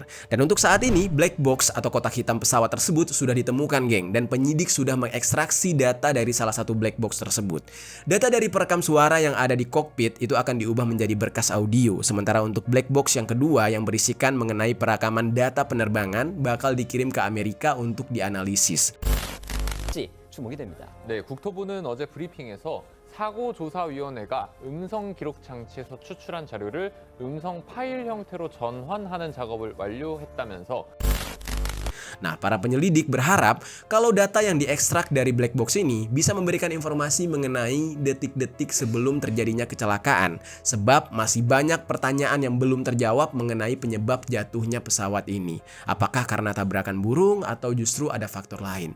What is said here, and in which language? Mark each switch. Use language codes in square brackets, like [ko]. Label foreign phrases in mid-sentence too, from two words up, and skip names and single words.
[id] Dan untuk saat ini, [en] black box [id] atau kotak hitam pesawat tersebut sudah ditemukan geng, dan penyidik sudah mengekstraksi data dari salah satu [en] black box [id] tersebut. Data dari perekam suara yang ada di kokpit itu akan diubah menjadi berkas audio. Sementara untuk [en] black box [id] yang kedua yang berisikan mengenai perekaman data penerbangan bakal dikirim ke Amerika untuk dianalisis. [ko] 주목이 됩니다. 네, 국토부는 어제 브리핑에서 사고조사위원회가 음성 기록 장치에서 추출한 자료를 음성 파일 형태로 전환하는 작업을 완료했다면서 [id] Nah, para penyelidik berharap kalau data yang diekstrak dari [en] black box [id] ini bisa memberikan informasi mengenai detik-detik sebelum terjadinya kecelakaan, sebab masih banyak pertanyaan yang belum terjawab mengenai penyebab jatuhnya pesawat ini. Apakah karena tabrakan burung atau justru ada faktor lain?